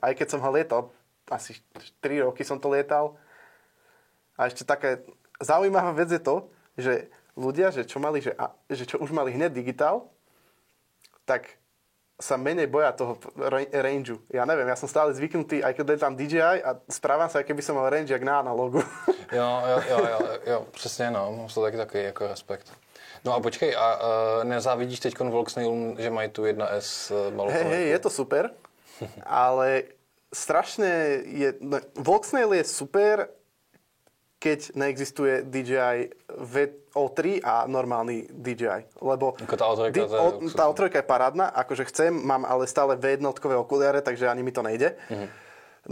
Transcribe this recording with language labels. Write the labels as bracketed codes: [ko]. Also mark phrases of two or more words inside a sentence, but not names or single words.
[sk] Aj keď som ho lietal, asi 3 roky som to lietal. A ešte taká zaujímavá vec je to, že ľudia, že čo už mali hneď digitál, tak sa menej boja toho rangeu. Ja neviem, ja som stále zvyknutý, aj keď lietam DJI a správam sa, keby som mal range jak na analogu. [cs] Jo, přesně, no, mám to taky takový jako respekt. No a počkej, a nezávidíš teď Volksnailům, že mají tu 1S malou kamerku? [sk] Hej, je to super, ale strašne Volksnail je super, keď neexistuje DJI O3 a normálny DJI, lebo tá O3 je parádna, akože chcem, mám ale stále V1-kové okuliare, takže ani mi to nejde.